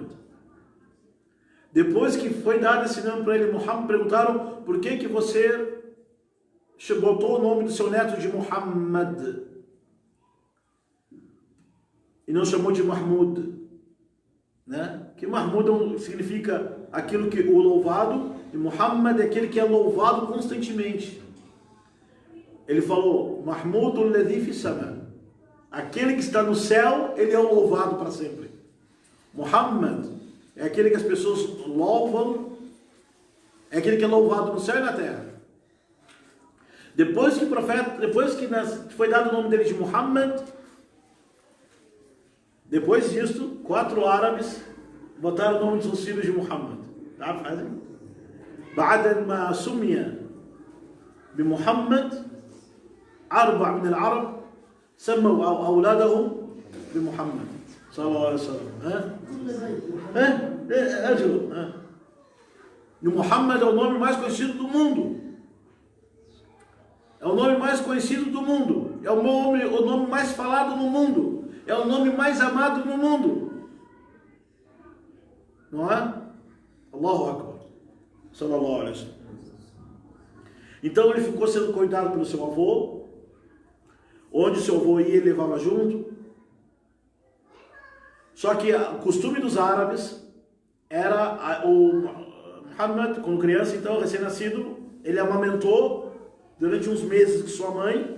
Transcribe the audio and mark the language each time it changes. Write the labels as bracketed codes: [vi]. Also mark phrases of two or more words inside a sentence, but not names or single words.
[pt] Depois que foi dado esse nome para ele, Muhammad, perguntaram por que você botou o nome do seu neto de Muhammad e não chamou de Mahmud, né? Que Mahmud significa aquilo que o louvado, e Muhammad é aquele que é louvado constantemente. Ele falou, [ar] محمود الذي في السماء, [pt] aquele que está no céu, ele é o louvado para sempre. Muhammad é aquele que as pessoas louvam, é aquele que é louvado no céu e na terra. Depois que foi dado o nome dele de Muhammad, depois disso, 4 árabes botaram o nome de seus filhos de Muhammad. Tá? Fazem? [ar] بعد ما سمي بمحمد 4 من العرب سموا أولادهم بمحمد صلى الله عليه وسلم. [pt] E Muhammad é o nome mais conhecido do mundo. É o nome mais conhecido do mundo. É o nome mais falado no mundo. É o nome mais amado no mundo. Não é? [ar] الله أكبر. صلى الله عليه وسلم. [pt] Então ele ficou sendo cuidado pelo seu avô. Onde seu avô ia, ele levava junto. Só que o costume dos árabes era o Muhammad, quando criança, então, recém-nascido, ele amamentou durante uns meses de sua mãe.